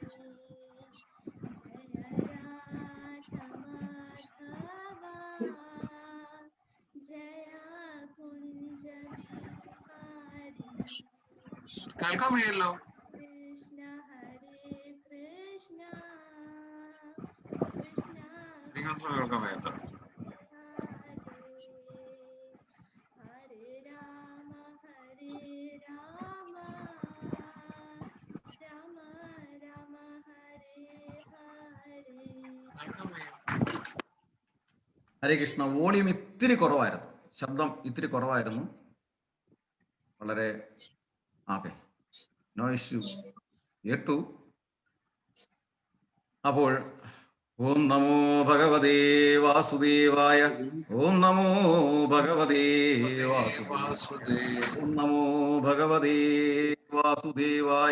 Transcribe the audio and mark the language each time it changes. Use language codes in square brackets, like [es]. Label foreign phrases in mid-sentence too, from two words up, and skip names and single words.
[hi] जय राधमाधवा जय कुञ्जबिहारी [ml] കേൾക്കാമല്ലോ. [sa] कृष्ण हरे कृष्ण कृष्ण [ml] നിങ്ങൾക്ക് കേൾക്കാൻ വയ്യാത്ത [sa] हरे राम राम राम हरे हरे. [ml] ഹരേ കൃഷ്ണ. വോളിയം ഇത്തിരി കുറവായിരുന്നു, ശബ്ദം ഇത്തിരി കുറവായിരുന്നു. വളരെ ഓക്കെ, [en] no issue, [ml] കേട്ടു. അപ്പോൾ [sa] ഓം നമോ ഭഗവതേ വാസുദേവായ, ഓം നമോ ഭഗവതേ വാസുദേവായ, ഓം നമോ ഭഗവതേ വാസുദേവായ.